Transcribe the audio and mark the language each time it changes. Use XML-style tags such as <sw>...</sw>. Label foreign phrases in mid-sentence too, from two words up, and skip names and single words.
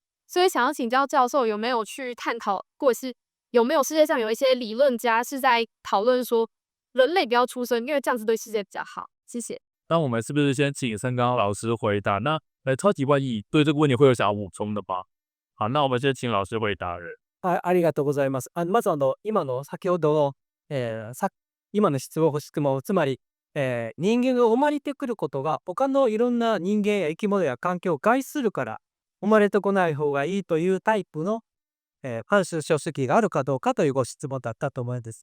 <zh>所以想要请教教授，有没有去探讨，或者是有没有世界上有一些理论家是在讨论说，人类不要出生，因为这样子对世界比较好。谢谢。那我们是不是先请盛刚老师回答？那超级万亿对这个问题会有想要补充的吗？好，那我们先请老师回答人。</zh> <ja>ありがとうございます。まず今の先ほどの、今の質問、つまり、人間が生まれてくることが他のいろんな人間や生き物や環境を害するから生まれてこない方がいいというタイプの、反宗主義があるかどうかというご質問だったと思うんです。</ja>